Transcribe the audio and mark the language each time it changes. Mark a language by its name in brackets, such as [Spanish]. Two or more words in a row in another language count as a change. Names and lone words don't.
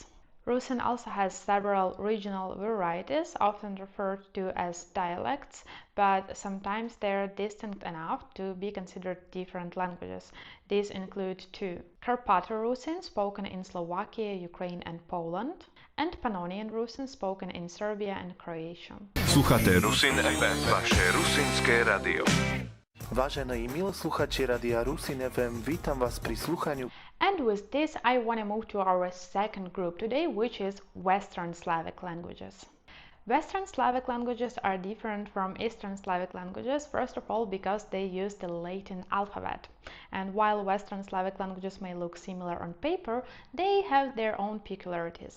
[English] Rusin also has several regional varieties, often referred to as dialects, but sometimes they're distinct enough to be considered different languages. These include two: Carpato-Rusin, spoken in Slovakia, Ukraine, and Poland, and Pannonian Rusin, spoken in Serbia and Croatia. [Rusyn] Słuchate Rusin FM, wasze rusynské radio. Vážení i milí sluchači Radia Rusin FM, vítam vás pri sluchaniu. [English] And with this, I want to move to our second group today, which is Western Slavic languages. Western Slavic languages are different from Eastern Slavic languages, first of all because they use the Latin alphabet. And while Western Slavic languages may look similar on paper, they have their own peculiarities.